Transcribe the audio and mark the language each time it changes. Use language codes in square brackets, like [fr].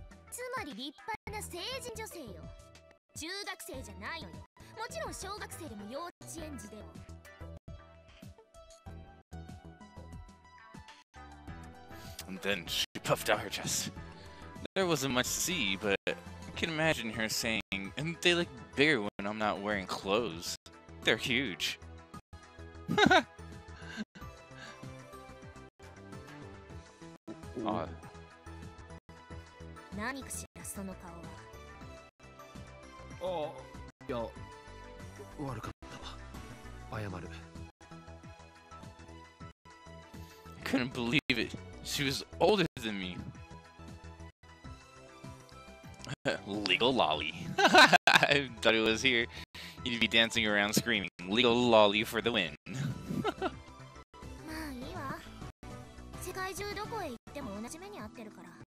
[ja] つまり立派な成人女性よ。中学生じゃないのよ。もちろん小学生でも幼稚園児でも。 [en] And then she puffed out her chest. There wasn't much to see, but I can imagine her saying, and they look bigger when I'm not wearing clothes. They're huge. Odd. [ja] 何かしらその顔は。いや、悪かったわ。謝る。 [en] I couldn't believe it. She was older than me. Legal lolly. I thought it was here. You'd be dancing around screaming, legal lolly for the win. [ja] まあいいわ。世界中どこへ行っても同じ目に遭ってるから。